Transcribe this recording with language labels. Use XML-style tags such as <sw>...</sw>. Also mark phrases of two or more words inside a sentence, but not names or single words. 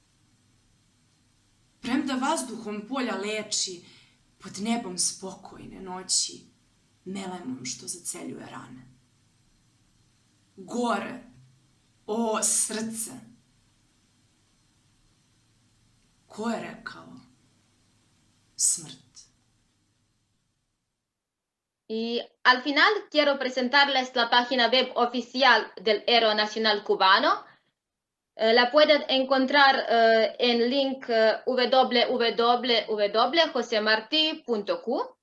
<sr>Premda vazduhom polja leči, pod nebom spokojne noći, melemom što zaceljuje rane. Gore, o srce! Ko je rekao smrt?</sr> <es>Y al final quiero presentarles la página web oficial del Héroe Nacional Cubano. La pueden encontrar en link www.josemarti.cu.</es>